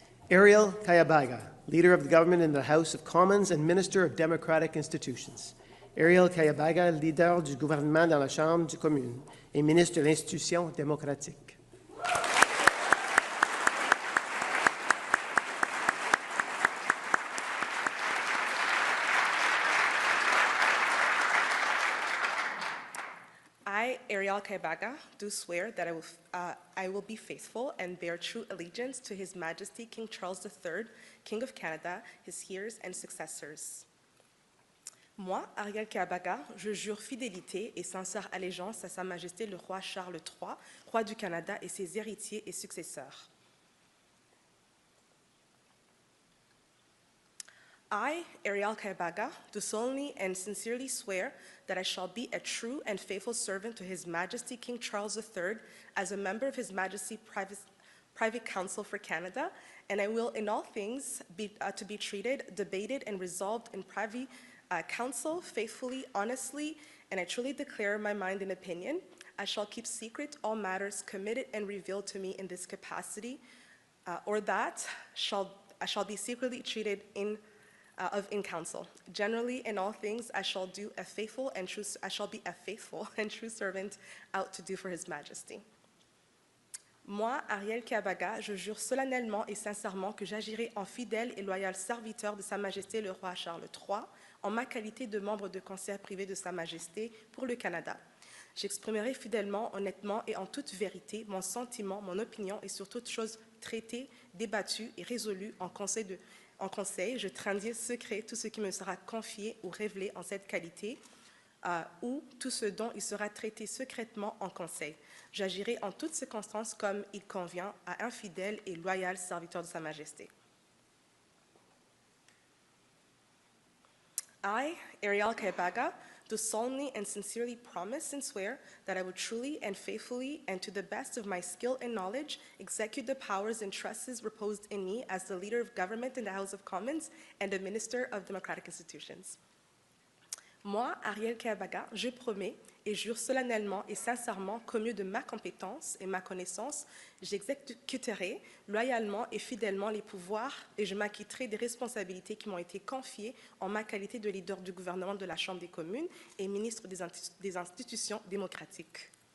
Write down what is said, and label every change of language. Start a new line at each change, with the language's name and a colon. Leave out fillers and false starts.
English: Ariel Kayabaga, Leader of the Government in the House of Commons and Minister of Democratic Institutions.
French: Ariel Kayabaga, Leader du gouvernement dans la Chambre des communes et Ministre de l'Institution démocratique.
English: I, Ariel Kayabaga, do swear that I will be faithful and bear true allegiance to His Majesty King Charles III, King of Canada, his heirs and successors.
French: Moi, Ariel Kayabaga, je jure fidélité et sincère allégeance à Sa Majesté le roi Charles III, roi du Canada et ses héritiers et successeurs.
English: I, Ariel Kayabaga, do solemnly and sincerely swear that I shall be a true and faithful servant to His Majesty King Charles III as a member of His Majesty Private Council for Canada, and I will in all things be treated, debated, and resolved in private council faithfully, honestly, and I truly declare my mind and opinion. I shall keep secret all matters committed and revealed to me in this capacity, or that I shall be secretly treated in council. Generally, in all things, I shall be a faithful and true servant out to do for His Majesty.
French: Moi, Ariel Kayabaga, je jure solennellement et sincèrement que j'agirai en fidèle et loyal serviteur de Sa Majesté le roi Charles III, en ma qualité de membre de conseil privé de Sa Majesté pour le Canada. J'exprimerai fidèlement, honnêtement et en toute vérité mon sentiment, mon opinion et sur toute chose traité, débattu et résolu en conseil. Je tiendrai secret tout ce qui me sera confié ou révélé en cette qualité, ou tout ce dont il sera traité secrètement en conseil. J'agirai en toutes circonstances comme il convient à un fidèle et loyal serviteur de Sa Majesté.
English: I, Ariel Kaibaga, do solemnly and sincerely promise and swear that I will truly and faithfully and to the best of my skill and knowledge execute the powers and trusts reposed in me as the leader of government in the House of Commons and a minister of democratic institutions.
French: Moi, Ariel Kaibaga, je promets et jure solennellement et sincèrement qu'au mieux de ma compétence et ma connaissance, j'exécuterai loyalement et fidèlement les pouvoirs et je m'acquitterai des responsabilités qui m'ont été confiées en ma qualité de leader du gouvernement de la Chambre des communes et ministre des institutions démocratiques.